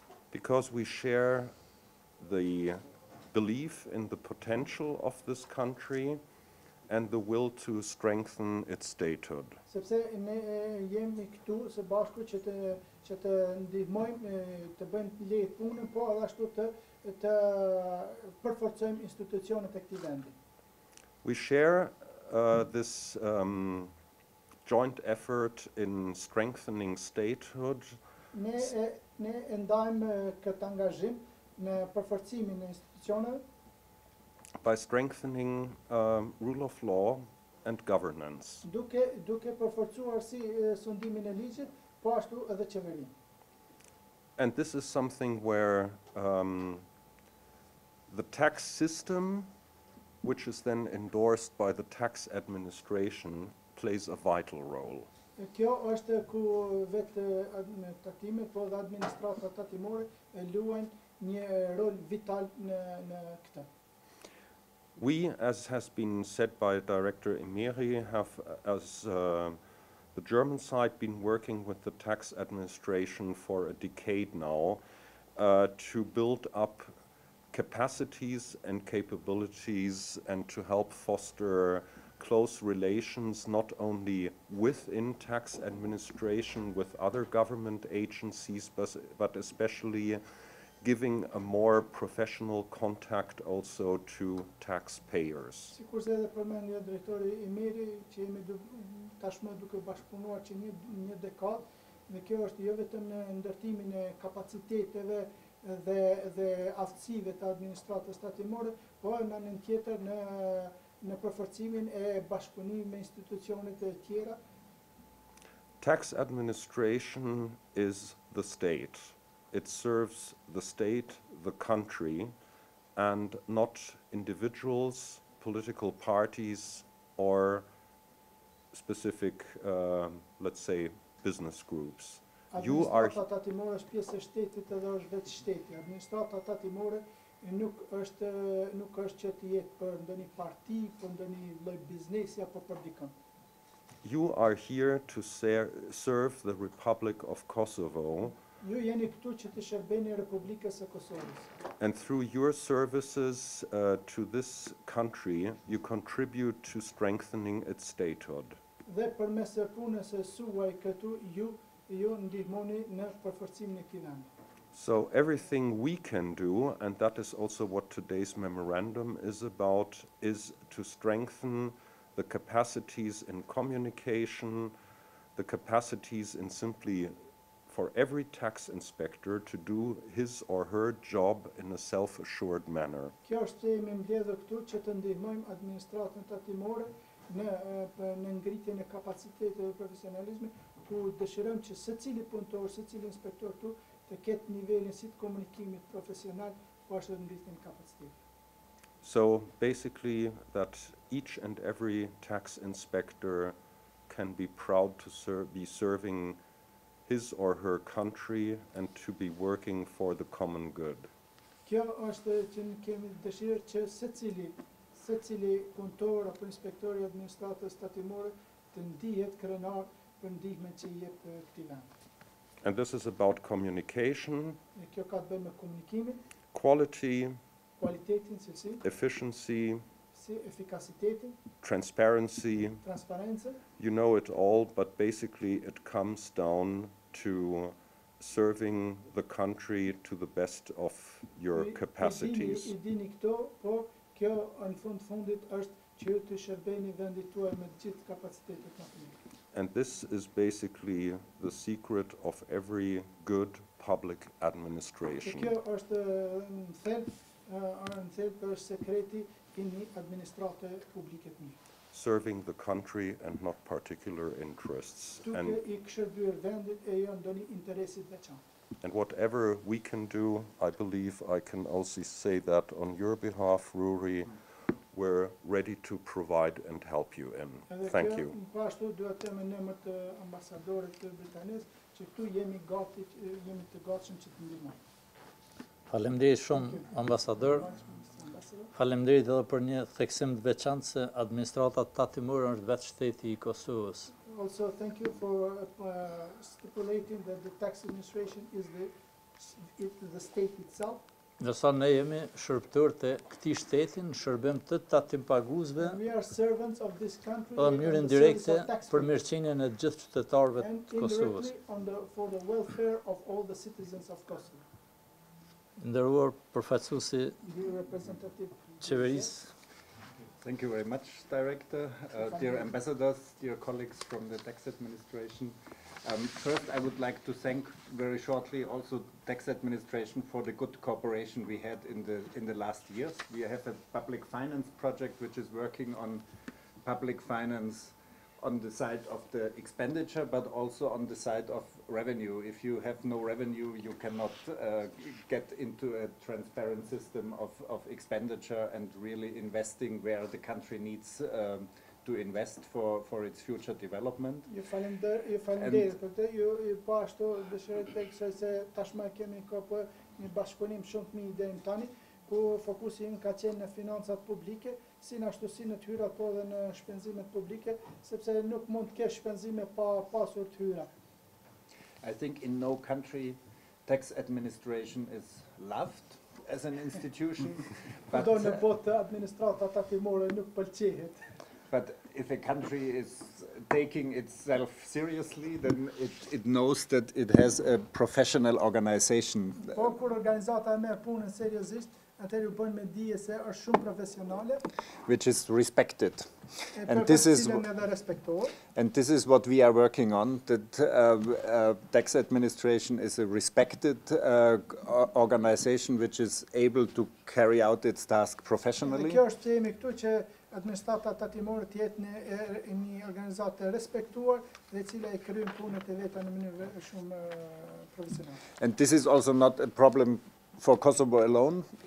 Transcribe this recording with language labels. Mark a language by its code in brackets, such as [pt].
[en] Because we share the belief in the potential of this country and the will to strengthen its statehood. [sq] Sepse ne jemi këtu së bashku që të ndihmojmë të bëjmë lehtë punën, po edhe ashtu të përforcojmë institucionet e këtij vendi. [en] We share this joint effort in strengthening statehood. [sq] Ne ndajmë këtë angazhim në përforcimin e institucioneve [en] by strengthening rule of law and governance. [sq] Duke përforcuar si sundimin e ligjit, po ashtu edhe qeverinë. [en] And this is something where the tax system, which is then endorsed by the tax administration, plays a vital role. [sq] Kjo është ku vetë tatimet, po edhe administrata tatimore luajnë një rol vital në këtë. [en] We, as has been said by Director Emeri, have, as the German side, been working with the tax administration for a decade now to build up capacities and capabilities and to help foster close relations not only within tax administration with other government agencies, but especially giving a more professional contact also to taxpayers. [sq] Sikurse edhe përmendja drejtori Emeri që jemi tashmë duke bashkëpunuar që një dekadë, dhe kjo është jo vetëm në ndërtimin e kapaciteteve dhe aftësive të administratës tatimore, po në anën tjetër në përforcimin e bashkëpunimit me institucionet e tjera. [en] Tax administration is the state. It serves the state, the country, and not individuals, political parties, or specific, let's say, business groups. [sq] Administrata tatimore është pjesë e shtetit edhe është vetë shteti. Administrata tatimore nuk është që të jetë për ndonjë parti, për ndonjë lloj biznesi apo për dikën. [en] You are here to serve the Republic of Kosovo. [sq] Ju jeni këtu që të shërbeni Republikës së Kosovës. [en] And through your services to this country, you contribute to strengthening its statehood. [sq] Dhe përmes punës së suaj këtu ju ndihmoni në përforcimin e këtij vendi. [en] So everything we can do, and that is also what today's memorandum is about, is to strengthen the capacities in communication, the capacities in simply for every tax inspector to do his or her job in a self-assured manner. [sq] Kjo është jemi mbledhur këtu që të ndihmojmë administratën tatimore në ngritjen e kapacitetit dhe profesionalizmit, ku dëshirojmë që secili punëtor, secili inspektor këtu të ketë nivelin si të komunikimit profesional, po ashtu edhe ngritjen e kapacitetit. [en] So basically that each and every tax inspector can be proud to be serving his or her country and to be working for the common good. [sq] Kjo është që ne kemi dëshirë që secili punëtor apo inspektor i administratës tatimore të ndihet krenar për ndihmën që i jep këtij vendi. [en] And this is about communication, [sq] Kjo ka të bëjë me komunikimin, [en] quality, [sq] kualitetin, cilësi, [en] efficiency, [sq] efikasitetin, [en] transparency. [sq] transparencën. [en] You know it all, but basically it comes down to serving the country to the best of your capacities. [sq] I dini këto, po kjo në fundit është që të shërbeni vendit tuaj me të gjithë kapacitetet më të mira. [en] And this is basically the secret of every good public administration. [sq] Kjo është në thelb në për sekreti I një administrate publike të mirë. [en] serving the country and not particular interests. [sq] Duke I këshërbyer vendit e jo ndonjë interesit veçantë. [en] And whatever we can do, I believe I can also say that on your behalf, Rory, we're ready to provide and help you in. Thank you. [sq] Po ashtu duhet të them në emër të ambasadorit të Britanisë që këtu jemi të gatshëm që të ndihmojmë. Faleminderit shumë, ambasador. Faleminderit edhe për një theksim të veçantë se administrata tatimore është vetë shteti I Kosovës. [en] Also, thank you for stipulating that the tax administration is the state itself. [sq] Ndërsa ne jemi shërbëtor të këtij shteti në shërbim të tatimpaguesve [en] We are servants of this country [sq] dhe në mënyrë indirekte për mirëqenien e gjithë qytetarëve [en] and [sq] të Kosovës. [en] indirectly for the welfare of all the citizens of Kosovo. [sq] Nderuar përfaqësuesi [en] The representative. [sq] qeverisë, [en] Thank you very much, Director. Dear ambassadors, dear colleagues from the tax administration. First, I would like to thank very shortly also tax administration for the good cooperation we had in the last years. We have a public finance project which is working on public finance on the side of the expenditure, but also on the side of revenue. If you have no revenue, you cannot get into a transparent system of expenditure and really investing where the country needs to invest for its future development. [sq] Ju falenderoj për këtë. Ju po ashtu dëshiroj të theksoj se tashmë kemi kopë një bashkëpunim shumë të mirë deri tani, ku fokusi im ka qenë në financat publike, si ashtu si në të hyrat po dhe në shpenzimet publike, sepse nuk mund të kesh shpenzime pa pasur të hyra. [en] I think in no country tax administration is loved as an institution, [sq] Do në botë administrata tatimore nuk pëlqehet. [en] but if a country is taking itself seriously, then it knows that it has a professional organization. [sq] Po kur organizata e merr punën seriozisht, atëherë u bën me dije se është shumë profesionale. [en] Which is respected. [sq] E [en] And [sq] për [en] this is [sq] cilën edhe respektohet. [en] And this is what we are working on, that tax administration is a respected organization which is able to carry out its task [sq] Dhe [en] professionally. [sq] kjo është që jemi këtu që administrata tatimore të jetë një organizatë e respektuar dhe e cila e kryen punët e veta në mënyrë shumë profesionale. [en] And this is also not a problem for Kosovo alone.